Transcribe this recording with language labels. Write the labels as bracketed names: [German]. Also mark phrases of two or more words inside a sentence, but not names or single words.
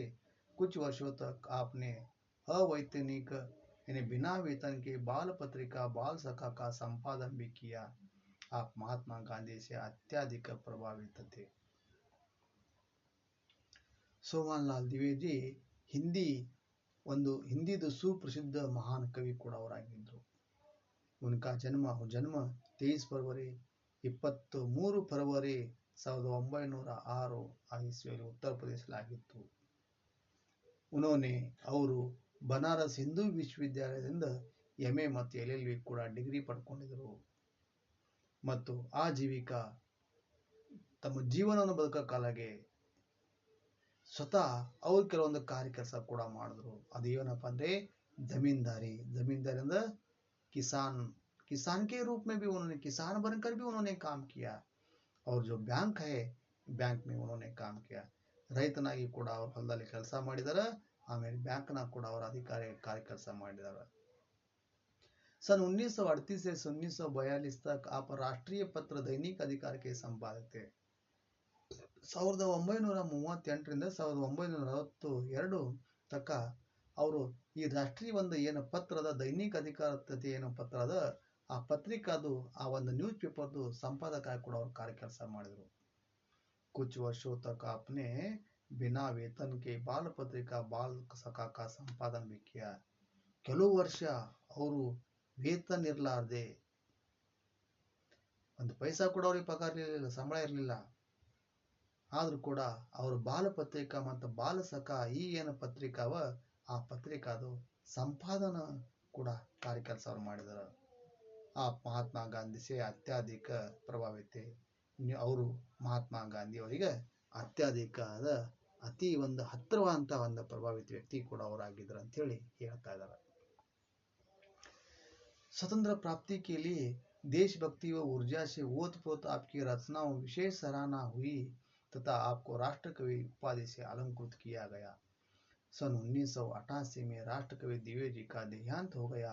[Hindi] कुछ वर्षों तक आपने अवैतनिक यानी बिना वेतन के बाल पत्रिका बाल सखा का संपादन भी किया। आप महात्मा गांधी से अत्यधिक प्रभावित थे। [Kannada] सोहनलाल द्विवेदी ಹಿಂದಿದು ಸುಪ್ರಸಿದ್ಧ ಮಹಾನ್ ಕವಿ ಕೂಡ ಅವರಾಗಿದ್ದರು। [Hindi] उनका जन्म 23 फरवरी 23 फरवरी 1906 ईस्वी उत्तर प्रदेश में ಆಗಿತ್ತು। [Kannada] उन्होंने ಅವರು ಬನಾರಸ್ ಹಿಂದೂ ವಿಶ್ವವಿದ್ಯಾಲಯದಿಂದ MA ಮತ್ತು LLB ಕೂಡ ಡಿಗ್ರಿ ಪಡ್ಕೊಂಡಿದ್ರು ಮತ್ತು ಆ ಜೀವಿಕಾ ತಮ್ಮ ಜೀವನವನ್ನು ಬದುಕೋ ಕಾಲಗೆ ಸ್ವತಃ ಅವ್ರು ಕೆಲವೊಂದು ಕಾರ್ಯ ಕೆಲಸ ಕೂಡ ಮಾಡಿದ್ರು. ಅದೇನಪ್ಪ ಅಂದ್ರೆ [Hindi] जमींदारी अंदर किसान के रूप में भी उन्होंने किसान बनकर भी उन्होंने काम किया और जो बैंक है बैंक में उन्होंने काम किया. [Kannada] ರೈತನಾಗಿ ಕೂಡ ಅವರು ಹೊಲದಲ್ಲಿ ಕೆಲಸ ಮಾಡಿದಾರೆ, ಆಮೇಲೆ ಬ್ಯಾಂಕ್ನ ಕೂಡ ಅವರ ಅಧಿಕಾರಿ ಕಾರ್ಯ ಕೆಲಸ ಮಾಡಿದಾರೆ. [Hindi] सन 1938 से 1942 तक आप राष्ट्रीय पत्र दैनिक अधिकार के संपादक थे. [Kannada] 1938 ರಿಂದ 1942 ತನಕ ಅವರು ಈ ರಾಷ್ಟ್ರೀಯ ಒಂದು ಏನು ಪತ್ರದ ದೈನಿಕ ಅಧಿಕಾರತೆ ಏನು ಪತ್ರ ಅದ ಆ ಪತ್ರಿಕಾದು ಆ ಒಂದು ನ್ಯೂಸ್ ಪೇಪರ್ದು ಸಂಪಾದಕ ಕೂಡ ಅವರು ಕಾರ್ಯ ಕೆಲಸ ಮಾಡಿದರು. [Hindi] कुछ वर्षों तक आपने बिना वेतन के बाल पत्रिका बाल सखा का संपादन भी किया. [Kannada] ಕೆಲವು ವರ್ಷ ಅವರು ವೇತನ ಇರಲಾರದೆ ಒಂದು ಪೈಸಾ ಕೂಡ ಅವರಿಗೆ ಪಗಾರ ಇರಲಿಲ್ಲ, ಸಂಬಳ ಇರಲಿಲ್ಲ, ಆದ್ರೂ ಕೂಡ ಅವರು ಬಾಲ ಪತ್ರಿಕಾ ಮತ್ತು ಬಾಲ ಸಖಾ ಈ ಏನು ಪತ್ರಿಕಾವ ಆ ಪತ್ರಿಕಾದು ಸಂಪಾದನ ಕೂಡ ಕಾರ್ಯ ಕೆಲಸ ಅವರು ಮಾಡಿದರು. ಆ ಮಹಾತ್ಮ ಗಾಂಧಿ [Hindi] से अत्यधिक प्रभावित [Kannada] ಅವರು ಮಹಾತ್ಮ ಗಾಂಧಿ ಅವರಿಗೆ ಅತ್ಯಧಿಕವಾದ ಅತಿ ಒಂದು ಹತ್ತಿರವಾದಂತ ಒಂದು ಪ್ರಭಾವಿತ ವ್ಯಕ್ತಿ ಕೂಡ ಅವರಾಗಿದ್ರು ಅಂತ ಹೇಳಿ ಹೇಳ್ತಾ ಇದ್ದಾರೆ. [Hindi] स्वतंत्र प्राप्ति के लिए देशभक्ति व ऊर्जा से ओतप्रोत आपकी रचनाओं विशेष सराहना हुई तथा आपको राष्ट्र कवि उपाधि से अलंकृत किया गया. सन 1988 में राष्ट्र कवि दिव्य जी का देहांत हो गया.